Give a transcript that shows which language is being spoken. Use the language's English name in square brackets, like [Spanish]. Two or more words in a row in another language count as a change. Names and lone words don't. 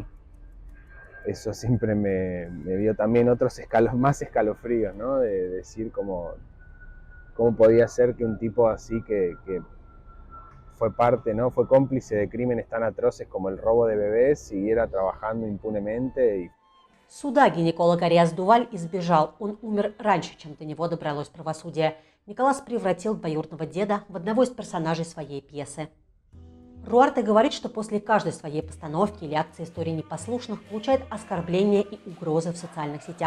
[Spanish] Eso siempre me dio también otros más escalofríos, ¿no? De decir cómo podía ser que un tipo así que fue parte, ¿no? Fue cómplice de crímenes tan atroces como el robo de bebés, siguiera trabajando impunemente. [Russian] Суда гинеколог Ариас Дуваль избежал. Он умер раньше, чем до него добралось правосудие. Николас превратил двоюродного деда в одного из персонажей своей пьесы. Руарте говорит, что после каждой своей постановки или акции истории непослушных получает оскорбления и угрозы в социальных сетях.